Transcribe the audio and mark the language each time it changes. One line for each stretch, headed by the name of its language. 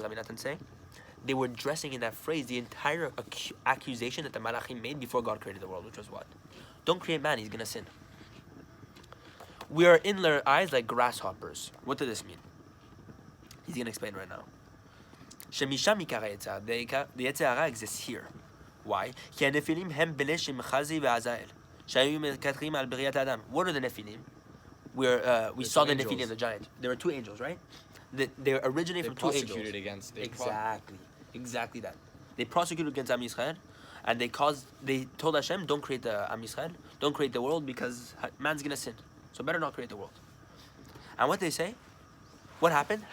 English: Rebbe Nathan saying they were dressing in that phrase the entire accusation that the Malachim made before God created the world, which was what? Don't create man; he's gonna sin. We are in their eyes like grasshoppers. What does this mean? He's going to explain right now.
Hebrew: Shemisham ikar ha'yetzar.
English: The Yetzer Hara exists here. Why?
Hebrew: כי הנפילים הם בני שמחזי ועזאל, שהיו מקטרים על בריאת האדם.
English: What are the Nephilim? We saw the Nephilim, the giants. There were two angels, right? They originate from two angels. Prosecuted against. Exactly that. They prosecuted against Am Yisrael, and they told Hashem, don't create the Am Yisrael, don't create the world because man's gonna sin. So better not create the world. And what they say? What happened?